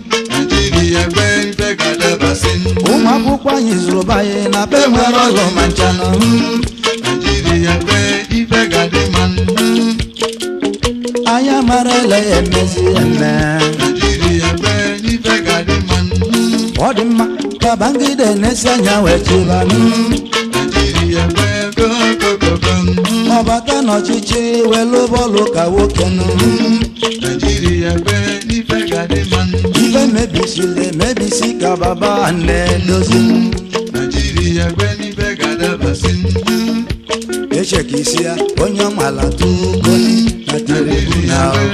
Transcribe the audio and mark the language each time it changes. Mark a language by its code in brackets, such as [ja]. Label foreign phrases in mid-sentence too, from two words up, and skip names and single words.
[ig] Naịjirịa kwe ife ga-adabasị. Ụmụ akwụkwọ anyị zụrụ be anyị na be nwere ọlụ ma nchanụ. Naịjirịa kwe ife ga-adị mma. Anyị amara ele ya emezi eme. Naịjirịa kwe ife ga-adị mma. Ọ dị mma, Babangida na-esi anya wee chịba m. Naịjirịa kwe [en] go, go, go, go. [ig] Ọ bata n'ọchịchị wee lụba ọlụ ka nwoke nụ. Naịjirịa kwe ife ga-adị mma. Ife mebisiri emebisi ka baba na-edozi. Naịjirịa kwe ife ga-adabasị. Eche ka isi ya, onye ọmala tugo na Naịjirịa tribunal.